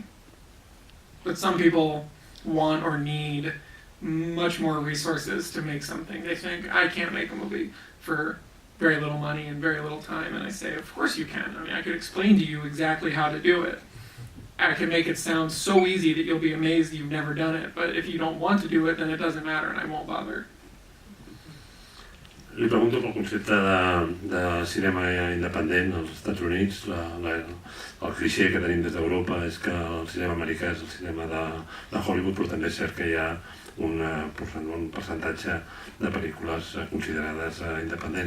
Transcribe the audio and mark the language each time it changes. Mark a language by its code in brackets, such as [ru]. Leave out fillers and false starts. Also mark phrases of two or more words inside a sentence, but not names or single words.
[en] But some people want or need much more resources to make something. They think, I can't make a movie for very little money and very little time. And I say, of course you can. I mean, I could explain to you exactly how to do it. I can make it sound so easy that you'll be amazed you've never done it. But if you don't want to do it, then it doesn't matter and I won't bother. [ca] Li pregunto pel concepte de cinema independent als Estats Units. El clixé que tenim des d'Europa és que el cinema americà és el cinema de Hollywood, però també és cert que hi ha un percentatge de pel·lícules considerades independents.